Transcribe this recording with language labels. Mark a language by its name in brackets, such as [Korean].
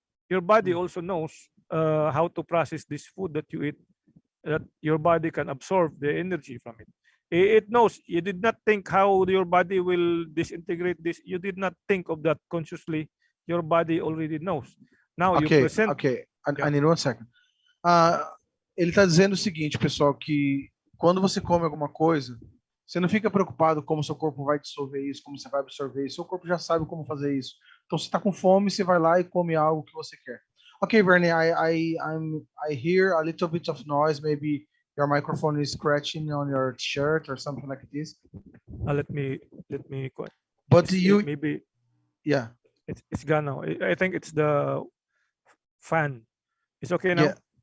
[English] Your body also knows how to process this food that you eat, that your body can absorb the energy from it. It knows. You did not think how your body will disintegrate this. You did not think of that consciously. Your body already knows. Now you present. Ok. I need 1 second. [Portuguese] Ele está dizendo o seguinte, pessoal, que quando você come alguma coisa, você não fica preocupado como seu corpo vai dissolver isso, como você vai absorver isso. Seu corpo já sabe como fazer isso. Então, você está com fome, você vai lá e come algo que você quer. [English] Okay, Bernie, I hear a little bit of noise. Maybe your microphone is scratching on your shirt or something like this. Let me. But you maybe. Yeah. It's gone now. I think it's the fan. It's okay now.